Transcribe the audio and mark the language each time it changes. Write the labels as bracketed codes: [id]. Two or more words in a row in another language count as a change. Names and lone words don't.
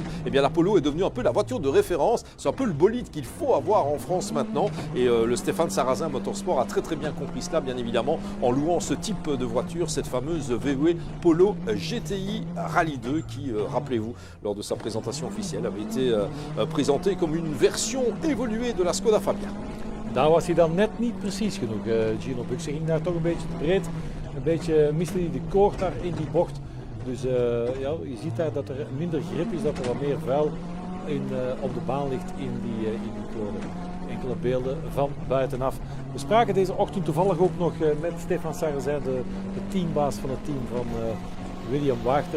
[fr] Et bien la Polo est devenue un peu la voiture de référence. C'est un peu le bolide qu'il faut avoir en France maintenant. Et le Stéphane Sarrazin Motorsport a très très bien compris cela, bien évidemment, en louant ce type de voiture, cette fameuse VW Polo GTI Rallye 2 qui, rappelez-vous, lors de sa présentation officielle, avait été présentée comme une version évoluée de la Skoda Fabia. [nl] Daar was hij dan net niet precies genoeg, Gino Bux. Hij ging daar toch een beetje te breed, een beetje miste hij de koord daar in die bocht. Dus ja, je ziet daar dat er minder grip is, dat er wat meer vuil op de baan ligt in die koorden. Enkele beelden van buitenaf. We spraken deze ochtend toevallig ook nog met Stefan Sarrazin, de teambaas van het team van William Wachter.